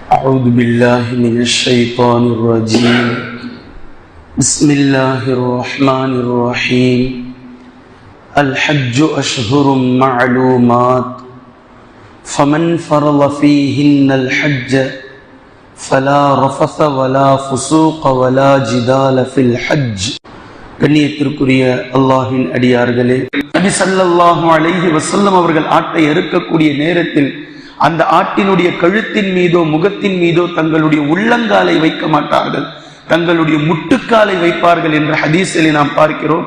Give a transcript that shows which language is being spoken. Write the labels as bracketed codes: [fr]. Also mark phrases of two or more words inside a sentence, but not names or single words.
[ar] أعوذ بالله من الشيطان الرجيم بسم الله الرحمن الرحيم الحج أشهر معلومات فمن فرض فيهن الحج فلا رفث ولا فسوق ولا جدال في الحج [ta] கண்ணியத்திற்குரிய அல்லாஹ்வின் அடியார்களே, நபி [ar] صلى الله عليه وسلم [ta] அவர்கள் ஆட்டை அறுக்கக்கூடிய நேரத்தில் அந்த ஆட்டினுடைய கழுத்தின் மீதோ முகத்தின் மீதோ தங்களுடைய உள்ளங்காலை வைக்க மாட்டார்கள், தங்களுடைய முட்டுக்காலை வைப்பார்கள் என்ற ஹதீஸில் நாம் பார்க்கிறோம்.